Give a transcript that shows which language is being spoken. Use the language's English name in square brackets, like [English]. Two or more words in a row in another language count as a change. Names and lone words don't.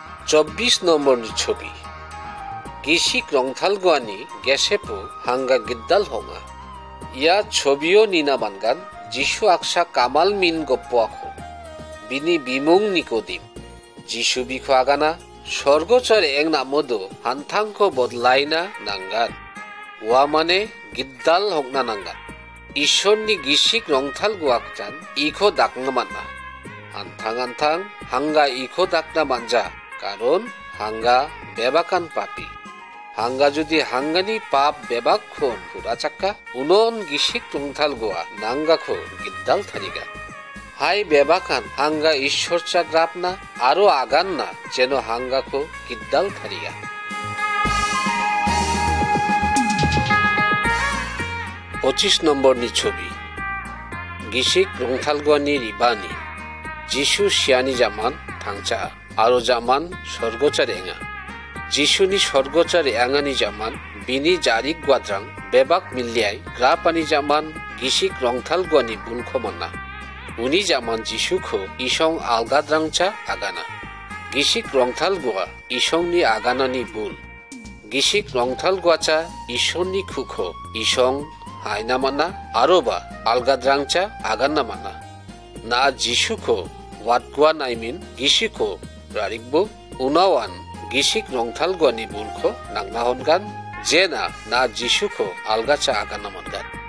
[Bodo] 24 নম্বরনি ছবি গিসিক রংথালগুয়ানি গেসেপো হাঙ্গা গিদ্দাল হঙা ইয়া ছবিও নিনা মানগান যিশু আকসা কামাল মিন গপ্প আখো বিনি বিমুং নিকোদিম যিশু বিখো আগানা স্বর্গচর এক নামদো হানথাংখ বদলাইনা নাঙ্গান ওয়া মানে গিদ্দাল হংনা নাঙ্গান ঈশ্বরনি গিসিক রংথাল গুয়াকজান ইখো ডাকনা মান্না আনথাং আনথাং হাঙ্গা ইখো ডাকনা মানজা কারণ হাঙ্গা বেবাকান পাপি হাঙ্গা যদি হাঙ্গানি পাপ বেবাক খন পুরা চাক্কা উনন গিসিক রংথাল গুয়া নাঙ্গাখো গিদ্দাল থারিগা হাই বেবাকান হাঙ্গা ঈশ্বর চা গ্রাপ না আরো আগান না যেন হাঙ্গাখো গিদ্দাল থারিগা 25 নম্বরনি ছবি গিসিক রংথালগুয়ানি রিবানি যিশু শিয়ানি জামান থাংচা আরো জামান স্বর্গচার এঙা যিশুনি স্বর্গচার এঙানি জামান বিনি জারিক গুয়াদ্রাং বেবাক মিলিয়াই গ্রাপানি জামান গিসিক রংথালগুয়ানি বুলখমান্না উনি জামান যিশুখো ইসং আলগাদ্রাংচা আগানা গিসিক রংথালগুয়া ইসংনি আগানানি বুল গিসিক রংথালগুয়াচা ঈশ্বরনি খুখো ইসং হাইনা মানা আরোবা আলগাদ্রাংচা আগান্না মানা না যিশুখো ওয়াটগুয়া নাইমিন গিসিখো রারিকবো উনাওয়ান গিসিক রংথালগুয়ানি বুলখো নাংনা হনগান যে না যিশুখো আলগাচা আগান্না মানগান